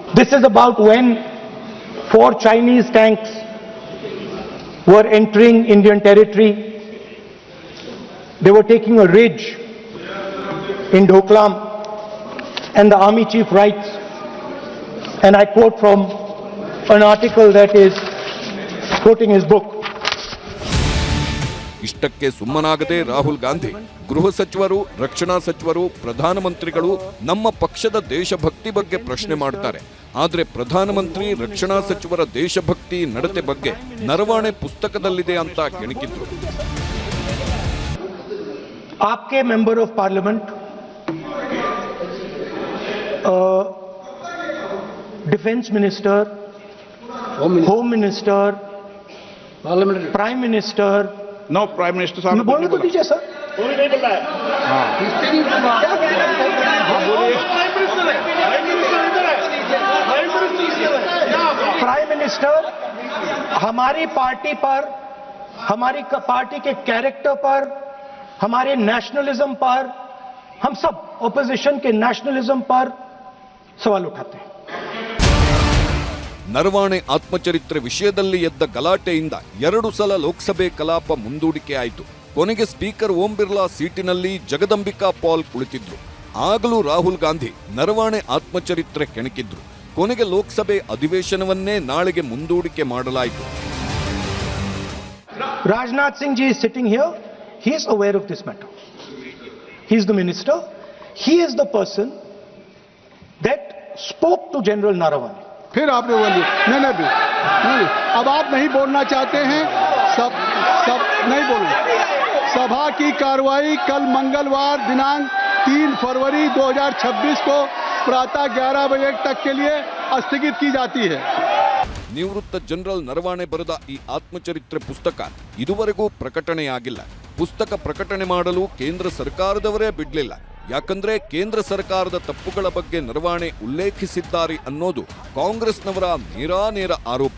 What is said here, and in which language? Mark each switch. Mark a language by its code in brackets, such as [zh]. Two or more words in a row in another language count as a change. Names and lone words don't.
[en] This is about when 4 Chinese tanks were entering Indian territory. They were taking a ridge in Doklam, and the army chief writes, and I quote from an article that is quoting his book. [kn] ಇಷ್ಟಕ್ಕೆ ಸುಮ್ಮನಾಗದೆ ರಾಹುಲ್ ಗಾಂಧಿ ಗೃಹ ಸಚಿವರು, ರಕ್ಷಣಾ ಸಚಿವರು, ಪ್ರಧಾನಮಂತ್ರಿಗಳು ನಮ್ಮ ಪಕ್ಷದ ದೇಶಭಕ್ತಿ ಬಗ್ಗೆ ಪ್ರಶ್ನೆ ಮಾಡ್ತಾರೆ. ಆದರೆ ಪ್ರಧಾನಮಂತ್ರಿ, ರಕ್ಷಣಾ ಸಚಿವರ ದೇಶಭಕ್ತಿ ನಡತೆ ಬಗ್ಗೆ ನರವಾಣೆ ಪುಸ್ತಕದಲ್ಲಿದೆ ಅಂತ ಕೆಣಕಿದ್ರು. [en] आपके member of parliament, defense minister, home minister, prime minister, no prime minister साहब [hi] बोलने तो दीजिए सर. [en] prime minister [hi] हमारी पार्टी पर, हमारी पार्टी के कैरेक्टर पर, हमारे नेशनलिज्म पर, हम सब ऑपोजिशन के नेशनलिज्म पर सवाल उठाते हैं. [kn] ನರವಾಣೆ ಆತ್ಮಚರಿತ್ರೆ ವಿಷಯದಲ್ಲಿ ಎದ್ದ ಗಲಾಟೆಯಿಂದ 2 ಸಲ ಲೋಕಸಭೆ ಕಲಾಪ ಮುಂದೂಡಿಕೆ ಆಯಿತು. ಕೊನೆಗೆ ಸ್ಪೀಕರ್ ಓಂ ಬಿರ್ಲಾ ಸೀಟಿನಲ್ಲಿ ಜಗದಂಬಿಕಾ ಪಾಲ್ ಕುಳಿತಿದ್ರು. ಆಗಲೂ ರಾಹುಲ್ ಗಾಂಧಿ ನರವಾಣೆ ಆತ್ಮಚರಿತ್ರೆ ಕೆಣಕಿದ್ರು. ಕೊನೆಗೆ ಲೋಕಸಭೆ ಅಧಿವೇಶನವನ್ನೇ ನಾಳೆಗೆ ಮುಂದೂಡಿಕೆ ಮಾಡಲಾಯಿತು. [en] Rajnath Singh ji is sitting here. He is aware of this matter. He is the minister. He is the person that spoke to General Naravane. [hi] फिर आपने बोली नहीं, अब आप नहीं बोलना चाहते हैं, सब नहीं बोलना. सभा की कार्रवाई कल मंगलवार दिनांक 3 फरवरी 2026 को प्रातः 11 बजे तक के लिए स्थगित की जाती है. [kn] ನಿವೃತ್ತ ಜನರಲ್ ನರವಾಣೆ ಬರೆದ ಈ ಆತ್ಮಚರಿತ್ರೆ ಪುಸ್ತಕ ಇದುವರೆಗೂ ಪ್ರಕಟಣೆಯಾಗಿಲ್ಲ. ಪುಸ್ತಕ ಪ್ರಕಟಣೆ ಮಾಡಲು ಕೇಂದ್ರ ಸರ್ಕಾರದವರೇ ಬಿಡಲಿಲ್ಲ. ಯಾಕಂದ್ರೆ ಕೇಂದ್ರ ಸರ್ಕಾರದ ತಪ್ಪುಗಳ ಬಗ್ಗೆ ನರವಾಣೆ ಉಲ್ಲೇಖಿಸಿದ್ದಾರೆ ಅನ್ನೋದು ಕಾಂಗ್ರೆಸ್ನವರ ನೇರಾನೇರ ಆರೋಪ.